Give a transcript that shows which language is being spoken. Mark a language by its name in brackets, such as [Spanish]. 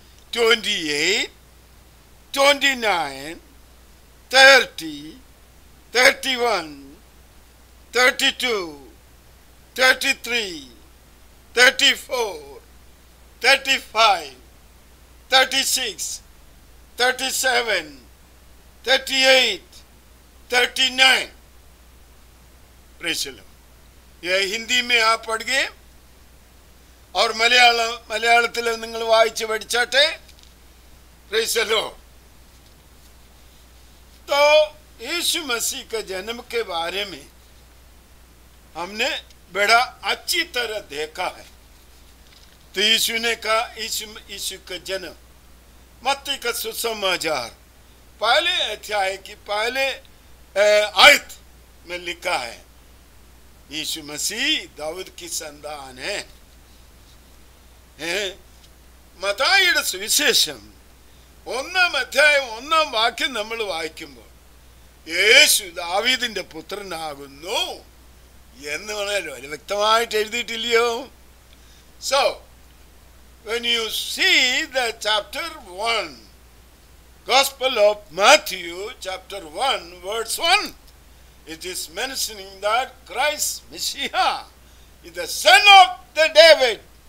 [English] 28, 29, 30, 31, 32, 33, 34, 35, 36, 37, 38, 39. Praise the lord. [Hindi] यह हिंदी में आप पढ़ गए और [Malayalam] മലയാളത്തിൽ നിങ്ങൾ വായിച്ച് പഠിച്ചാട്ടെ। [English] Praise the lord. [Hindi] तो यीशु मसीह के जन्म के बारे में हमने बड़ा अच्छी तरह देखा है। तो यीशु ने कहा, यीशु का जन्म मत्ती का सुसमाचार पहले अध्याय की पहले आयत में लिखा है, यीशु मसीह दाऊद की संतान है। [Malayalam] മത്തായിയുടെ സുവിശേഷം 1-ാം അധ്യായം 1-ാം വാക്യം നമ്മൾ വായിക്കുമ്പോൾ യേശു ദാവീദിന്റെ പുത്രനാകുന്നു എന്ന് വളരെ വ്യക്തമായിട്ട് എഴുതിയിട്ടില്ലയോ? [English] So, when you see the chapter 1, Gospel of Matthew, chapter 1, verse 1, it is mentioning that Christ Messiah is the son of the David.